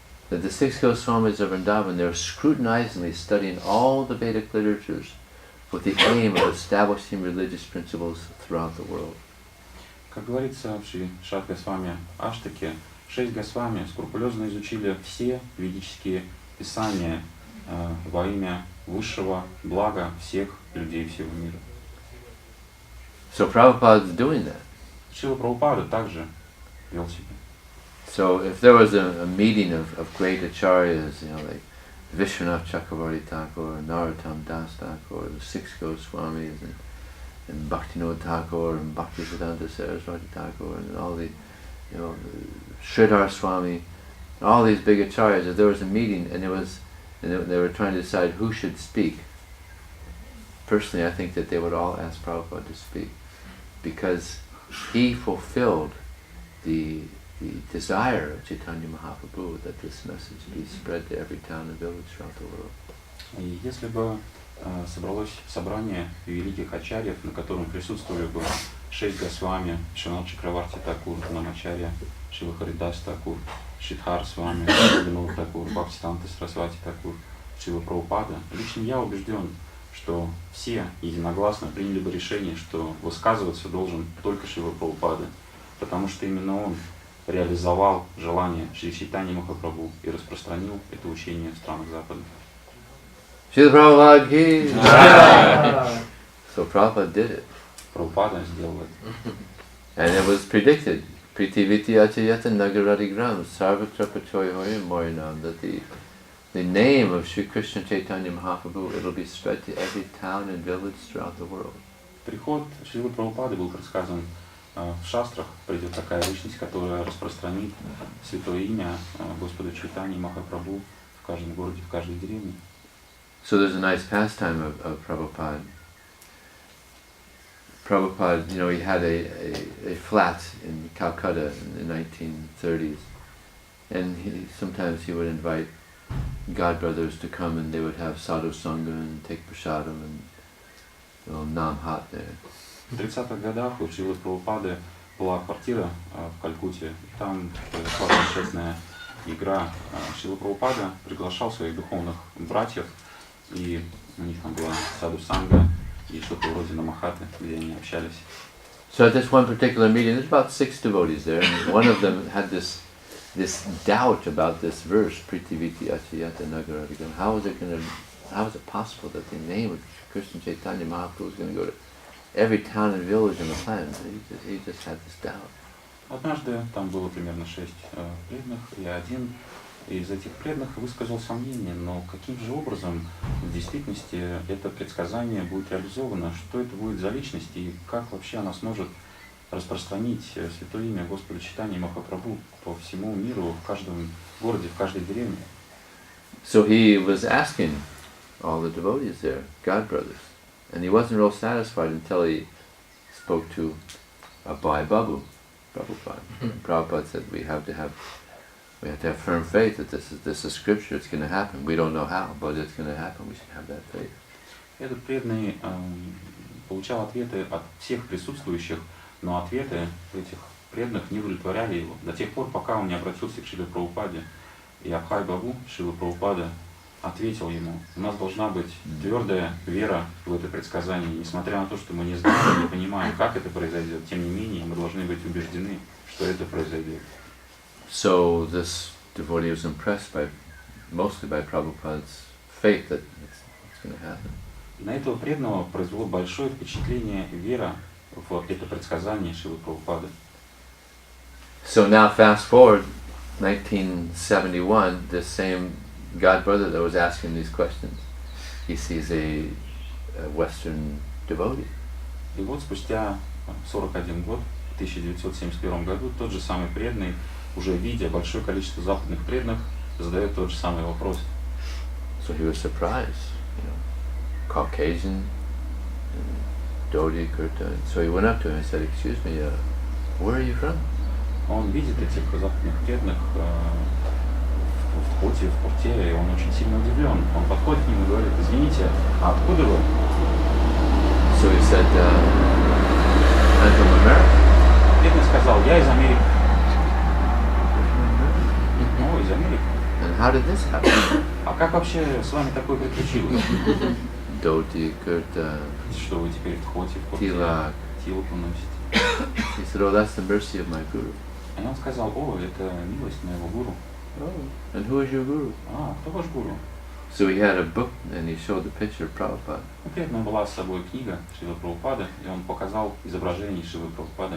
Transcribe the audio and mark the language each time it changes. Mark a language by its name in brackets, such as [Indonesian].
[English] That the 6 Goswamis of Vrindavan, they're scrutinizingly studying all the Vedic literatures with the aim of establishing religious principles throughout the world. [Russian] Как говорится в Шри Шад Госвами Аштаке, 6 Госвами скрупулезно изучили все ведические писания во имя высшего блага всех людей всего мира. [English] So Prabhupada is doing that. [Russian] Шрила Прабхупада также вел себя. [English] So if there was a meeting of great acharyas, you know, like Vishwanath Chakravarti Thakur, Narottam Das Thakur, the 6 Goswamis, and Bhaktivinoda Thakur, and Bhaktisiddhanta Saraswati Thakur, and all the, you know, Sridhar Swami, all these big acharyas, if there was a meeting and they were trying to decide who should speak, personally I think that they would all ask Prabhupada to speak, because he fulfilled the desire of Chaitanya Mahaprabhu that this message be spread to every town and village throughout the world. [Russian] И если бы собралось собрание великих ачарьев, на котором присутствовали бы 6 Госвами, Вишванат Чакраварти Такур, Намачарья, Шрила Харидас Такур, Шидхар Свами, Бхактивинода Такур, Бхактисиддханта Сарасвати Такур, Шрила Прабхупада, лично я убежден, что все единогласно приняли бы решение, что высказываться должен только Шрила Прабхупада, потому что именно он реализовал желание Шри Чайтаньи Махапрабху и распространил это учение в странах Запада. [English] Srila Prabhupada ki jai. So Prabhupada did it. [Russian] Прабхупада сделал это. [English] And it was predicted. [Sanskrit] Pritiviti achayata nagaradigram sarvatra pachoyoyam morinam, [English] that the name of Sri Krishna Chaitanya Mahaprabhu, it'll be spread to every town and village throughout the world. [Russian] Приход Шрилы Прабхупады был предсказан в шастрах. Придет такая личность, которая распространит святое имя Господа Чайтаньи Махапрабху в каждом городе, в каждой деревне. [English] So there's a nice pastime of Prabhupada. Prabhupada, you know, he had a flat in Calcutta in the 1930s, and sometimes he would invite godbrothers to come, and they would have sadhu sangha and take prasadam and, you know, nam hat there. [Russian] В 30-х годах у Шрилы Прабхупады была квартира в Калькутте, и там была замечательная игра. Шрила Прабхупада приглашал своих духовных братьев, и у них там была саду санга и что-то вроде намахаты, где они общались. [English] So at this one particular meeting, there's about 6 devotees there, and one of them had this doubt about this verse, Pritiviti Achayata Nagaradigan. How is it possible that the name of Krishna Chaitanya Mahaprabhu is going to go to every town and village on the planet? He just had this doubt. [Russian] Однажды там было примерно 6 преданных, и один из этих преданных высказал сомнение, но каким же образом в действительности это предсказание будет реализовано, что это будет за личность и как вообще она сможет распространить святое имя Господа Чайтаньи Махапрабху по всему миру, в каждом городе, в каждой деревне. [English] So he was asking all the devotees there, God brothers, and he wasn't real satisfied until he spoke to Bhai Babu, Prabhupada. Prabhupada said we have to have firm faith that this is scripture, it's going to happen. We don't know how, but it's going to happen. We should have that faith. [Russian] Этот преданный получал ответы от всех присутствующих, но ответы этих преданных не удовлетворяли его до тех пор, пока он не обратился к Шриле Прабхупаде. И Абхай Бабу, Шрила Прабхупада, ответил ему: у нас должна быть твердая вера в это предсказание, несмотря на то, что мы не знаем, не понимаем, как это произойдет, тем не менее мы должны быть убеждены, что это произойдет. [English] So this devotee was impressed mostly by Prabhupada's faith that it's going to happen. [Russian] На этого преданного произвело большое впечатление вера в это предсказание Шрилы Прабхупады. [English] So now fast forward, 1971, this same godbrother that was asking these questions, he sees a Western devotee. [Russian] И вот спустя 41 год, в 1971 году, тот же самый преданный, уже видя большое количество западных преданных, задает тот же самый вопрос. [English] So he was surprised, Caucasian, Dodi, Kirtan. So he went up to him and said, "Excuse me, where are you from?" [Russian] Он видит этих западных преданных в поте, в порте, и он очень сильно удивлен. Он подходит к нему и говорит: извините, а откуда вы? [English] So he said, "I'm from America." [Russian] Преданный сказал: я из Америки. Ну, из Америки. [English] And how did this happen? [Russian] А как вообще с вами такое приключилось? [English] Dodi, Kirtan, [Russian] Что вы теперь в хоте, в порте, [English] Tilak. [Russian] тилаку носите? [English] He said, "Oh, that's the mercy of my guru." [Russian] И он сказал: о, это милость моего гуру. [English] And who is your guru? [Russian] А, кто ваш гуру? [English] So he had a book and he showed the picture of Prabhupada. [Russian] У преданного была с собой книга Шрилы Прабхупады, и он показал изображение Шрилы Прабхупады.